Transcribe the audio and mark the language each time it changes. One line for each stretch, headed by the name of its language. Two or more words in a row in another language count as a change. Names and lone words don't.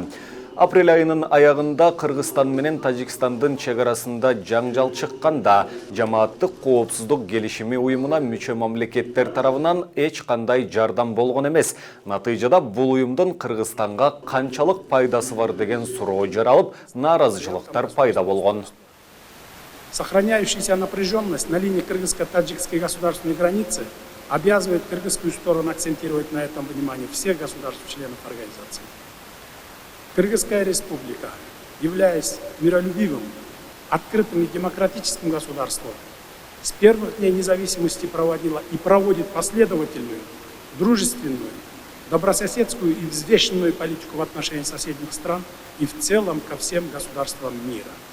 Kyrgyz: Апрель айынын аягында Кыргызстан менен Тажикстандын чек арасында жаңжал чыкканда жамааттык коопсуздук келишими уюмуна мүчө мамлекеттер тарабынан эч кандай жардам болгон эмес. Натыйжада бул уюмдун Кыргызстанга канчалык пайдасы бар деген суроо жаралып, нааразычылыктар пайда болгон.
Russian: Сохраняющаяся напряженность на линии кыргызско-таджикской государственной границы обязывает кыргызскую сторону акцентировать на этом внимание всех государств-членов организации. Кыргызская республика, являясь миролюбивым, открытым и демократическим государством, с первых дней независимости проводила и проводит последовательную, дружественную, добрососедскую и взвешенную политику в отношении соседних стран и в целом ко всем государствам мира.